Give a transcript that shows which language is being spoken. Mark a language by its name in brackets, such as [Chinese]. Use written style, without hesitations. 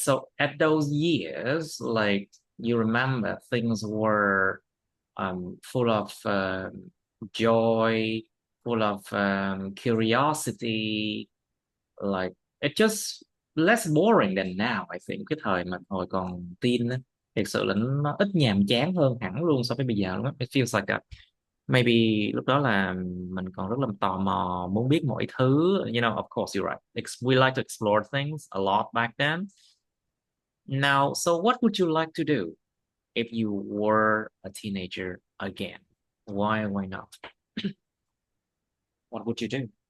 [English] So at those years, like you remember things were full of joy, full of curiosity, like it just less boring than now, I think. [Vietnamese] Cái thời mà hồi còn teen á, thực sự là nó ít nhàm chán hơn hẳn luôn so với bây giờ luôn á. [English] It feels like maybe [Vietnamese] lúc đó là mình còn rất là tò mò muốn biết mọi thứ. [English] You know, of course you're right. We like to explore things a lot back then. Now, so what would you like to do if you were a teenager again? Why not? What would you do?